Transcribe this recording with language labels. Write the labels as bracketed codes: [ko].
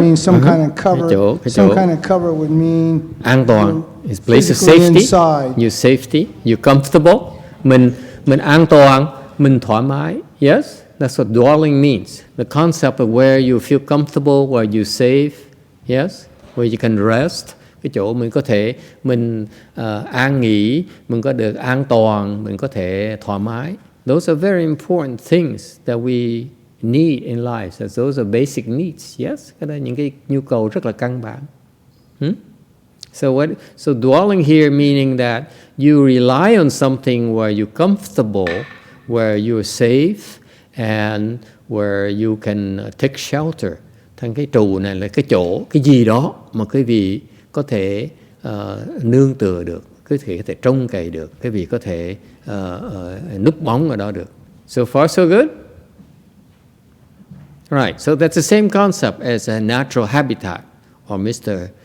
[en] means some kind of cover. Some kind of cover would mean [vi] an toàn. [en] It's place of safety. Inside. You're safety. You're comfortable. [vi] Mình an toàn. Mình thoải mái. [en] Yes, that's what dwelling means. The concept of where you feel comfortable, where you're safe. Yes, where you can rest. [vi] Cái chỗ mình có thể an nghỉ, mình có được an toàn, mình có thể thoải mái. [en] Those are very important things that we need in life. So those are basic needs. [vi] Yes, cái đó là những cái nhu cầu rất là căn bản. [en] So dwelling here meaning that you rely on something where you're comfortable, where you're safe, and where you can take shelter. [vi] Thành cái trụ này là cái chỗ, cái gì đó mà quý vị có thể nương tựa được, có thể trông cậy được, quý vị có thể núp bóng ở đó được. [en] So far so good? Right, so that's the same concept as a natural habitat, or Mr.